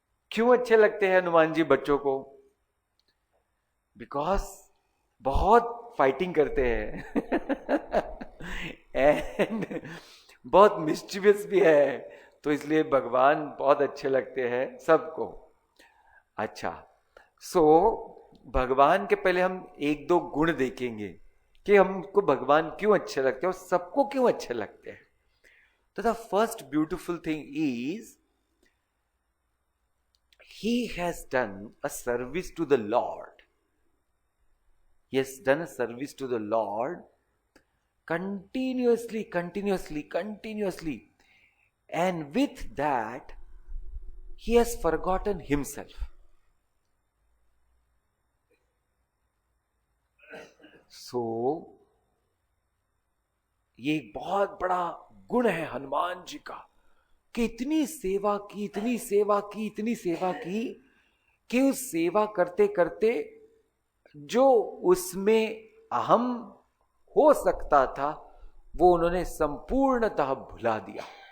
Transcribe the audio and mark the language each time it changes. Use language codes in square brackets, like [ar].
[hi] क्यों अच्छे लगते हैं हनुमान जी बच्चों को? बिकॉज बहुत फाइटिंग करते हैं एंड बहुत मिस्chievous भी है, तो इसलिए भगवान बहुत अच्छे लगते हैं सबको। अच्छा, सो भगवान के पहले हम एक दो गुण देखेंगे कि हमको भगवान क्यों अच्छे लगते हैं और सबको क्यों अच्छे लगते हैं। [en] तो the first beautiful thing is he has done a service to the Lord. He has done a service to the Lord continuously, and with that he has forgotten himself. [hi] So ये एक बहुत बड़ा गुण है हनुमान जी का कि इतनी सेवा की कि उस सेवा करते करते जो उसमें अहम हो सकता था वो उन्होंने संपूर्णतः भुला दिया।